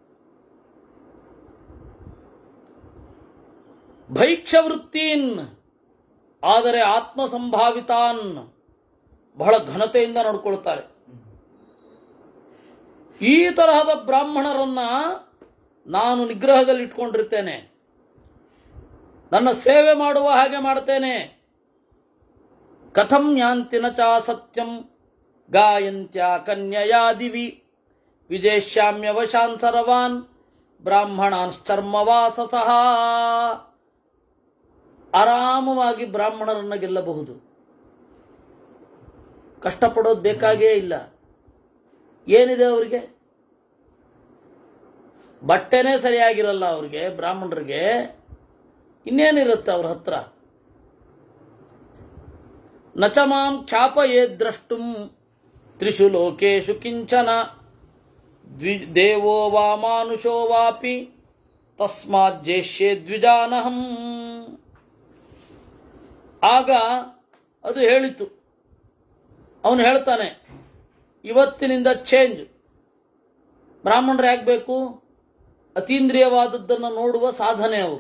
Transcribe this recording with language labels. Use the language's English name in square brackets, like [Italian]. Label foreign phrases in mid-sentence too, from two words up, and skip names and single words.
[Kannada] ಭೈಕ್ಷವೃತ್ತೀನ್, ಆದರೆ ಆತ್ಮಸಂಭಾವಿತಾನ್, ಬಹಳ ಘನತೆಯಿಂದ ನಡ್ಕೊಳ್ತಾರೆ. ಈ ತರಹದ ಬ್ರಾಹ್ಮಣರನ್ನ ನಾನು ನಿಗ್ರಹದಲ್ಲಿ ಇಟ್ಕೊಂಡಿರ್ತೇನೆ, ನನ್ನ ಸೇವೆ ಮಾಡುವ ಹಾಗೆ ಮಾಡ್ತೇನೆ. [Sanskrit] ಕಥಂ ಯಾಂತಿನ ಚ ಸತ್ಯಂ ಗಾಯಂತ್ಯ ಕನ್ಯಯಾ ದಿವಿ ವಿಜೇಷ್ಯಾಮ್ಯವಶಾನ್ ಸರ್ವಾನ್ ಬ್ರಾಹ್ಮಣಾಂಶ್ಚರ್ಮವಾಸಸಃ. [Kannada] ಆರಾಮವಾಗಿ ಬ್ರಾಹ್ಮಣರನ್ನ ಗೆಲ್ಲಬಹುದು, ಕಷ್ಟಪಡೋದು ಬೇಕಾಗೇ ಇಲ್ಲ. ಏನಿದೆ ಅವರಿಗೆ? ಬಟ್ಟೆನೇ ಸರಿಯಾಗಿರಲ್ಲ ಅವ್ರಿಗೆ, ಬ್ರಾಹ್ಮಣರಿಗೆ. ಇನ್ನೇನಿರುತ್ತೆ ಅವ್ರ ಹತ್ರ? [Sanskrit] ನಚ ಮಾಂ ಖ್ಯಾಪಯೇ ದ್ರಷ್ಟುಂ ತ್ರಿಷು ಲೋಕೇಶು ಕಿಂಚನ ದೇವೋ ವಾ ಮಾನುಷೋ ವಾಪಿ ತಸ್ಮಾತ್ ಜೇಷ್ಯೆ ದ್ವಿಜಾನಹಂ. [Kannada] ಆಗ ಅದು ಹೇಳಿತು. ಅವನು ಹೇಳ್ತಾನೆ, ಇವತ್ತಿನಿಂದ ಚೇಂಜ್. ಬ್ರಾಹ್ಮಣರು ಯಾಕೆ ಬೇಕು? ಅತೀಂದ್ರಿಯವಾದದ್ದನ್ನು ನೋಡುವ ಸಾಧನೆ ಅವರು.